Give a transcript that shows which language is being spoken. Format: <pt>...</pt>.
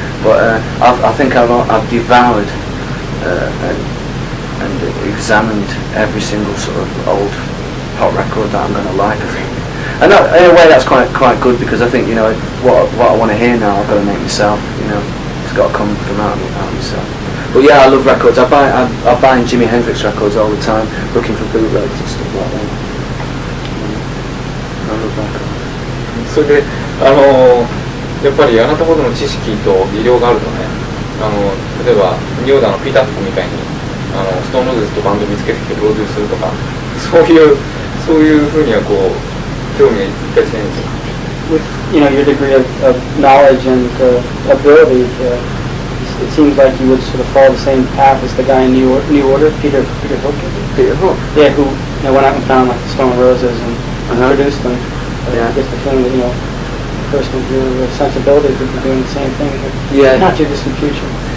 <en>But I think I've devoured and examined every single sort of old pop record that I'm going to like, I think. And in a way that's quite good, because I think what I want to hear now I've got to make myself. It's got to come from out of myself. But yeah, I love records. I buy Jimi Hendrix records all the time, looking for bootlegs and stuff like that. I love records.</en> <ja>それでやっぱりあなたほどの知識と技量があるとね例えばニューダのピーター・フックみたいにストーンローゼズとバンド見つけてきてプロデュースするとかそういうふうには興味がいっぱいしないんですよ。</ja> <en>With your degree of knowledge and ability, it seems like you would sort of follow the same path as the guy in New Order, Peter Hook. Peter Hook? Yeah, who went out and found like the Stone Roses and produced them. I get the feeling that a person with your sensibilities would be doing the same thing, but not too distant future.</en>